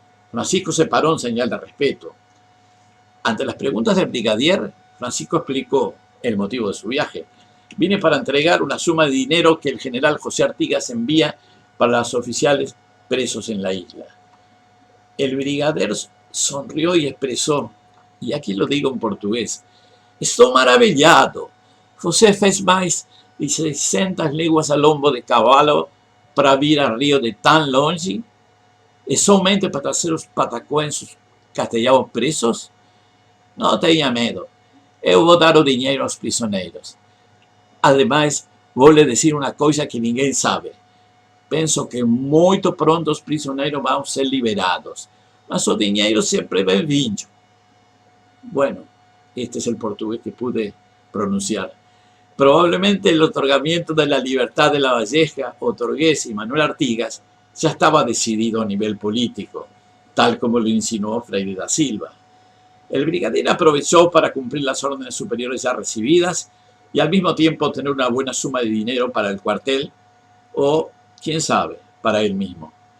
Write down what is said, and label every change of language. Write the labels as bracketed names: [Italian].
[Spanish] Francisco se paró en señal de respeto. Ante las preguntas del brigadier, Francisco explicó el motivo de su viaje. Vine para entregar una suma de dinero que el general José Artigas envía para los oficiales presos en la isla. El brigadier sonrió y expresó, y aquí lo digo en portugués: [Portuguese] estou maravillado. Você fez mais de 600 léguas a lombo de cavalo para vir a Rio de tão longe? É somente para trazer os patacões castelhanos presos? Não tenha medo. Eu vou dar o dinheiro aos prisioneiros. Ademais, vou lhe dizer uma coisa que ninguém sabe. Penso que muito pronto os prisioneiros vão ser liberados. Mas o dinheiro sempre é bem-vindo. [Spanish] Bueno, este es el portugués que pude pronunciar. Probablemente el otorgamiento de la libertad de Lavalleja, Torgués y Manuel Artigas ya estaba decidido a nivel político, tal como lo insinuó Freire da Silva. El brigadier aprovechó para cumplir las órdenes superiores ya recibidas y al mismo tiempo obtener una buena suma de dinero para el cuartel o, quién sabe, para él mismo.